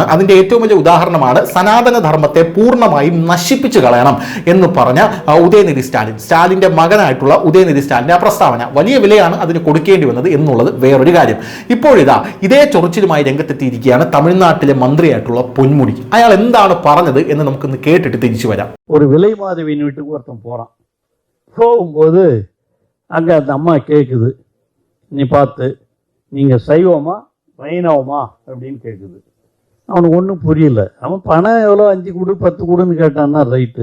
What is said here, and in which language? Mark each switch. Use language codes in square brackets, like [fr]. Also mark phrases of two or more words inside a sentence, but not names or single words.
[ml] അതിൻ്റെ ഏറ്റവും വലിയ ഉദാഹരണമാണ് സനാതന ധർമ്മത്തെ പൂർണ്ണമായും നശിപ്പിച്ചു കളയണം എന്ന് പറഞ്ഞ ഉദയനിധി സ്റ്റാലിൻ്റെ മകനായിട്ടുള്ള ഉദയനിധി സ്റ്റാലിൻ്റെ ആ പ്രസ്താവന. വലിയ വിലയാണ് അതിന് കൊടുക്കേണ്ടി വന്നത് എന്നുള്ളത് വേറൊരു കാര്യം. ഇപ്പോഴിതാ ഇതേ ചൊറിച്ചിലുമായി രംഗത്തെത്തിയിരിക്കുകയാണ് തമിഴ്നാട്ടിലെ മന്ത്രിയായിട്ടുള്ള പൊന്മുടി. അയാൾ എന്താണ് പറഞ്ഞത് എന്ന് നമുക്കൊന്ന് കേട്ടിട്ട് തിരിച്ചു വരാം. [ta] ஒரு விலை மாதவியின் வீட்டுக்கு ஒருத்தன் போறான். போகும்போது அங்க அந்த அம்மா கேட்குது, நீ பார்த்து நீங்க சைவமா வைணவமா அப்படின்னு கேட்குது. அவனுக்கு ஒன்றும் புரியல. அவன் பணம் எவ்வளோ 5 கொடு 10 கொடுன்னு கேட்டான்னா ரைட்டு.